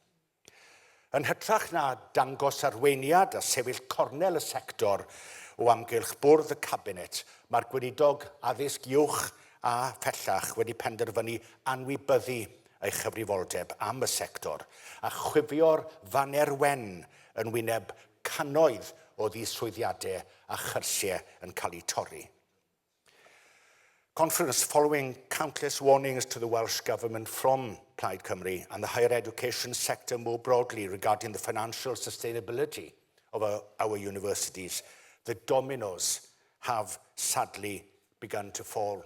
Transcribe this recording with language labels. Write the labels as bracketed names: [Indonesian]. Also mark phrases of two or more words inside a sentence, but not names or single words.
[Welsh] Yn hytrach na dangos arweiniad a sefyll cornel y sector o amgylch bwrdd y cabinet, mae'r gweinidog addysg uwch a phellach wedi penderfynu anwybyddu ei chyfrifoldeb am y sector a chwifio'r faner wen yn wyneb cannoedd o ddiswyddiadau a chyrsiau yn cael eu torri. [English] Conference following countless warnings to the Welsh Government from Plaid Cymru and the higher education sector more broadly regarding the financial sustainability of our universities, the dominoes have sadly begun to fall.